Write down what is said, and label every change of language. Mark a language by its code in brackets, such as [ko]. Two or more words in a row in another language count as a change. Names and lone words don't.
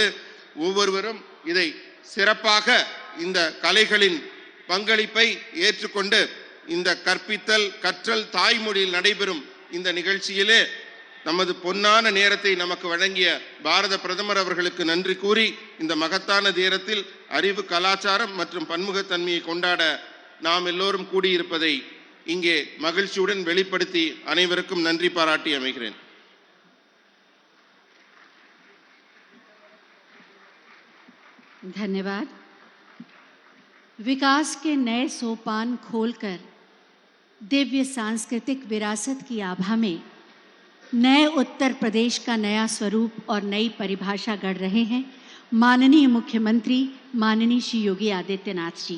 [ta] ஒவ்வொருவரும் இதை சிறப்பாக இந்த கலைகளின் பங்களிப்பை ஏற்றுக்கொண்டு இந்த கற்றல் தாய்மொழியில் நடைபெறும் இந்த நிகழ்ச்சியிலே நமது பொன்னான நேரத்தை நமக்கு வழங்கிய பாரத பிரதமர் அவர்களுக்கு நன்றி கூறி, இந்த மகத்தான நேரத்தில் அறிவு, கலாச்சாரம் மற்றும் பன்முகத்தன்மையை கொண்டாட நாம் எல்லோரும் கூடியிருப்பதை இங்கே மகிழ்ச்சியுடன் வெளிப்படுத்தி அனைவருக்கும் நன்றி பாராட்டி அமைகிறேன். [hi] धन्यवाद। विकास के नए सोपान खोलकर दिव्य सांस्कृतिक विरासत की आभा में नए उत्तर प्रदेश का नया स्वरूप और नई परिभाषा गढ़ रहे हैं माननीय मुख्यमंत्री माननीय श्री योगी आदित्यनाथ जी।